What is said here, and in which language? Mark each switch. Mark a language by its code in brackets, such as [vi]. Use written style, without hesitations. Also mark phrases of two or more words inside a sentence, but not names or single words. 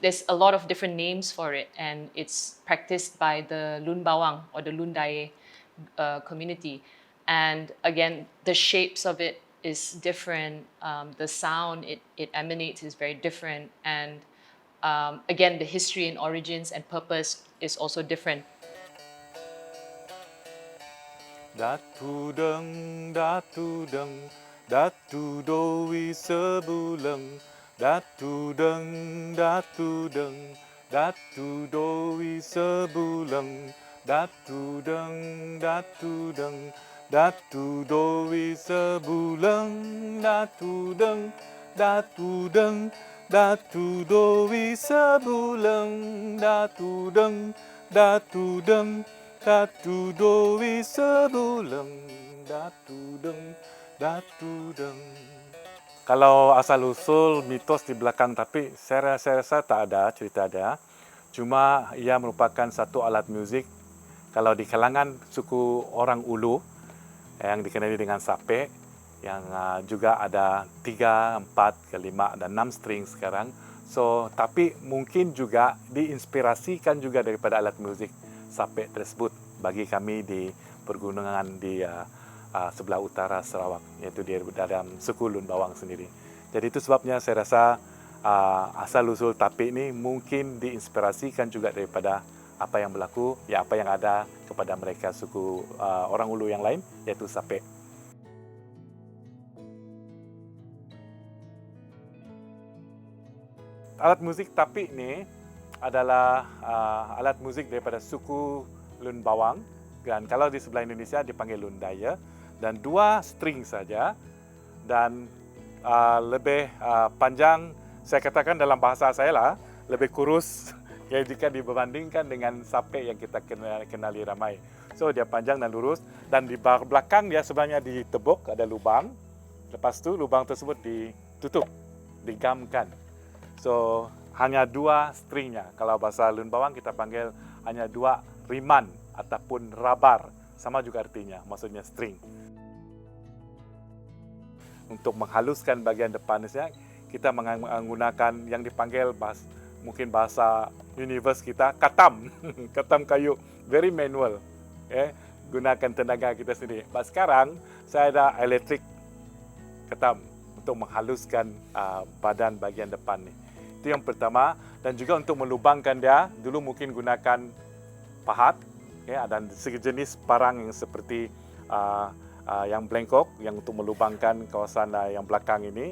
[en] There's a lot of different names for it, and it's practiced by the Lun Bawang or the Lun Daye community. And again, the shapes of it is different. The sound it emanates is very different, and again, the history and origins and purpose is also different. [lnd] Datu deng, datu deng, datu doi sebuleng. Datu deng, datu deng, datu doi sebuleng. Datu deng, datu deng, datu doi sebuleng. Datu deng, datu deng, datu doi sebuleng. Datu deng, datu deng, datu doi sebuleng. Datu deng, datu deng. [ms] Kalau asal-usul mitos di belakang tapi saya rasa tak ada, cerita ada. Cuma ia merupakan satu alat muzik kalau di kalangan suku orang Ulu yang dikenali dengan sape, yang juga ada 3, 4, 5 dan 6 string sekarang. So, tapi mungkin juga diinspirasikan juga daripada alat muzik sape tersebut bagi kami di pergunungan di sebelah utara Sarawak, iaitu di dalam suku Lun Bawang sendiri. Jadi itu sebabnya saya rasa asal-usul tapi ini mungkin diinspirasikan juga daripada apa yang berlaku, ya apa yang ada kepada mereka suku orang Ulu yang lain, yaitu sape. Alat musik tapi ini adalah alat musik daripada suku Lun Bawang, dan kalau di sebelah Indonesia dipanggil Lun Daya, dan 2 string saja, dan lebih panjang, saya katakan dalam bahasa saya lah, lebih kurus ya jika dibandingkan dengan sape yang kita kenali ramai. So dia panjang dan lurus, dan di belakang dia sebenarnya ditebuk, ada lubang. Lepas tu lubang tersebut ditutup, digamkan. So hanya 2 stringnya. Kalau bahasa Lun Bawang kita panggil hanya 2 riman ataupun rabar, sama juga artinya, maksudnya string. Untuk menghaluskan bagian depannya, kita menggunakan yang dipanggil mungkin bahasa universe kita katam, katam kayu, [en] very manual, [ms] gunakan tenaga kita sendiri. Sekarang saya ada elektrik katam untuk menghaluskan badan bagian depan ni. Itu yang pertama, dan juga untuk melubangkan dia, dulu mungkin gunakan pahat, dan sejenis parang yang seperti yang blengkok, yang untuk melubangkan kawasan yang belakang ini.